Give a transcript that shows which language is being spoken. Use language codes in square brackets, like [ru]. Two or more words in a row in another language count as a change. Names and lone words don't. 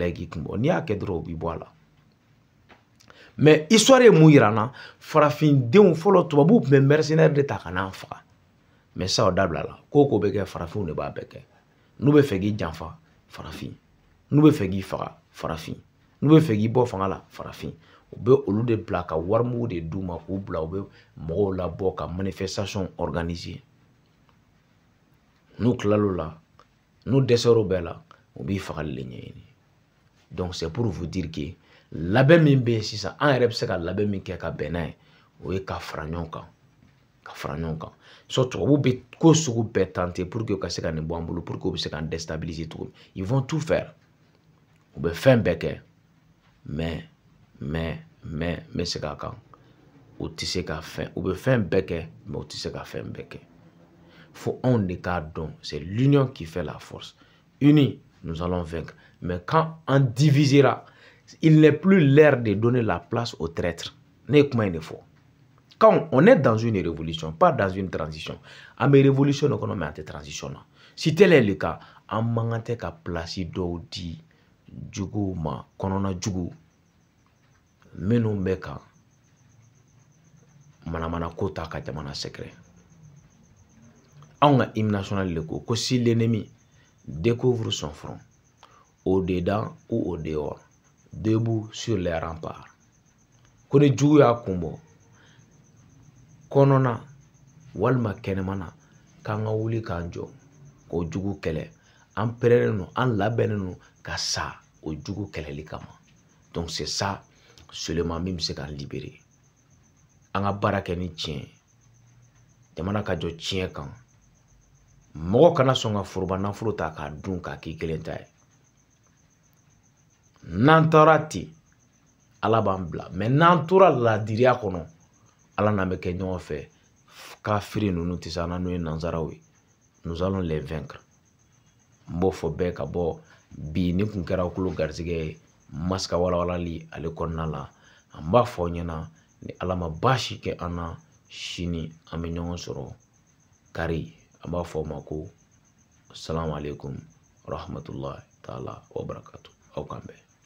[bm] ye k'i kun bɔ n'i y'a kɛ dɔrɔn o b'i bɔ a la mais histoire ye mun yira n na farafindenw fɔlɔ tubabuw tun bɛ mercenaire de ta ka n'an faga mais sa o dabila la ko ko bɛ kɛ farafinw de b'a bɛɛ kɛ n'u bɛ fɛ k'i janfa farafin n'u bɛ fɛ k'i faga farafin n'u bɛ fɛ k'i bɔ fanga la farafin u bɛ olu de bila ka warimugu de d'u ma k'u bila u bɛ mɔgɔw labɔ ka [fr] manifestation organiser [bm] n'u tilal'o la n'u dɛsɛr'o bɛɛ la u b'i fagali de ɲɛɲini [fr] donc c'est pour vous dire que [bm] labɛn min bɛ yen sisan an yɛrɛ bɛ se ka labɛn min kɛ ka bɛn n'a ye o ye ka fara ɲɔgɔn kan ka fara ɲɔgɔn kan surtout tubabu bɛ ko sugu bɛɛ [fr] tenter pour que [bm] ka se ka nin bɔ an bolo [fr] pour que [bm] u bɛ se ka déstabiliser cogo min [fr] ils vont tout faire [bm] u bɛ fɛn bɛɛ kɛ mais se k'a kan u tɛ se ka fɛn u bɛ fɛn bɛɛ kɛ mais u tɛ se ka fɛn bɛɛ kɛ faut anw de k'a dɔn [fr] c'est l'union qui fait la force unis nous allons vaincre mais quand on divisera il n'est plus l'heure de donner la place aux traîtres [bm] ne ye kuma in de fɔ [fr] quand on est dans une révolution pas dans une transition [bm] an bɛ révolution de kɔnɔ mais an tɛ transition na [fr] si tel est le cas [bm] an man kan tɛ ka place dɔw di juguw ma kɔnɔna jugu minnu bɛ ka manamana ko ta ka jamana sɛgɛrɛ anw ka [fr] hymne national [bm] le ko [fr] si l'ennemi découvre son front au dedans ou au dehors debout sur les remparts [bm] ko ni jugu y'a kun bɔ kɔnɔna walima kɛnɛmana k'an ka wuli k'an jɔ k'o jugu kɛlɛ an pɛrɛnnen don an labɛnnen don ka sa o jugu kɛlɛli kama [fr] donc c'est ça seulement [bm] min bɛ se k'an libérer an ka baara kɛ ni tiɲɛ jamana ka jɔ tiɲɛ kan mɔgɔ kana sɔn ka foroba nafolo ta k'a dun k'a k'i kelen ta ye n'an taara ten ala b'an bila mais n'an tora ladiriya kɔnɔ ala n'an bɛ kɛ ɲɔgɔn fɛ kafiri ninnu tɛ se an na n'o ye nanzaraw ye [fr] nous allons les vaincre [bm] n b'o fɔ bɛɛ ka bɔ bi ni kun kɛra kulo garisɛgɛ ye masaka walawalali ale kɔnɔna la an b'a fɔ aw ɲɛna ni ala ma baasi kɛ an na sini an bɛ ɲɔgɔn sɔrɔ kari an b'a fɔ o ma ko [ar] السلام عليكم ورحمة الله تعالى وبركاته [bm] aw kan bɛn